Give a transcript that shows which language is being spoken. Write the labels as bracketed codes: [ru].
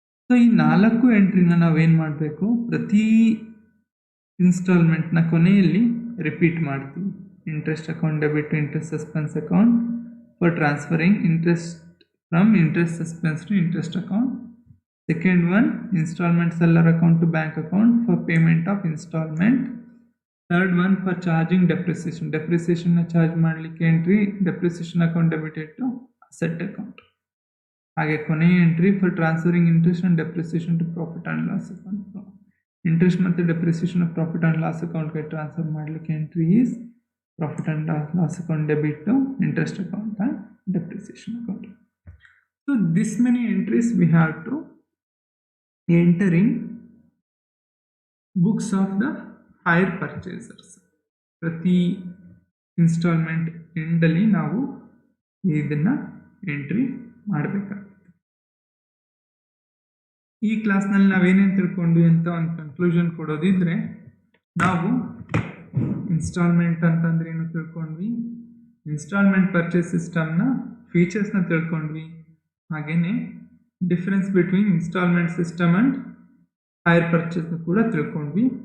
[kn] So ಈ 4 ಎಂಟ್ರಿನ ನಾವೇನು ಮಾಡಬೇಕು, ಪ್ರತಿ ಇನ್ಸ್ಟಾಲ್ಮೆಂಟ್ನ ಕೊನೆಯಲ್ಲಿ ರಿಪೀಟ್ ಮಾಡ್ತೀವಿ. [en] Interest account debit to interest suspense account for transferring interest from interest suspense to interest account. Second one, installment seller account to bank account for payment of installment. Third one, for charging depreciation. Depreciation na charge ಮಾಡಲಿಕ್ಕೆ entry depreciation account debited to asset account. [kn] ಹಾಗೆ ಕೊನೆಯ [en] entry for transferring interest and depreciation to profit and loss account. Interest ಮತ್ತು depreciation of profit and loss account ಗೆ transfer ಮಾಡಲಿಕ್ಕೆ entry is profit and loss account debit to interest account and depreciation account. So this many entries we have to entering books of the hire purchasers. [kn] ಪ್ರತಿ instalment ಎಂಡಲ್ಲಿ ನಾವು ಇದನ್ನು entry ಮಾಡಬೇಕಾಗುತ್ತೆ. ಈ ಕ್ಲಾಸ್ನಲ್ಲಿ ನಾವೇನೇನು ತಿಳ್ಕೊಂಡ್ವಿ ಅಂತ ಒಂದು ಕನ್ಕ್ಲೂಷನ್ ಕೊಡೋದಿದ್ರೆ, ನಾವು ಇನ್ಸ್ಟಾಲ್ಮೆಂಟ್ ಅಂತಂದ್ರೆ ಏನು ತಿಳ್ಕೊಂಡ್ವಿ, ಇನ್ಸ್ಟಾಲ್ಮೆಂಟ್ ಪರ್ಚೇಸ್ ಸಿಸ್ಟಮ್ನ ಫೀಚರ್ಸ್ನ ತಿಳ್ಕೊಂಡ್ವಿ, ಹಾಗೆಯೇ difference between instalment system and hire ಪರ್ಚೇಸ್ನ ಕೂಡ ತಿಳ್ಕೊಂಡ್ವಿ.